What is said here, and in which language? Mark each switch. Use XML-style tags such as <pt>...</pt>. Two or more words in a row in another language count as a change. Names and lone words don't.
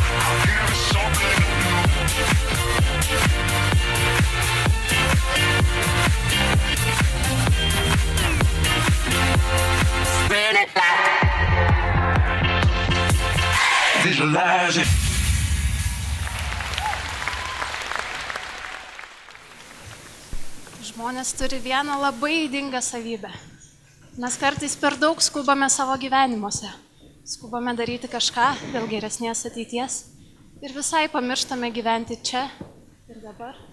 <en>I'll give it something to do. Spread it like. Visualize it.</en> <lt>Žmonės turi vieną labai ydingą savybę. Mes kartais per daug skubame savo gyvenimuose. Skubame daryti kažką dėl geresnės ateities ir visai pamirštame gyventi čia ir dabar.</lt>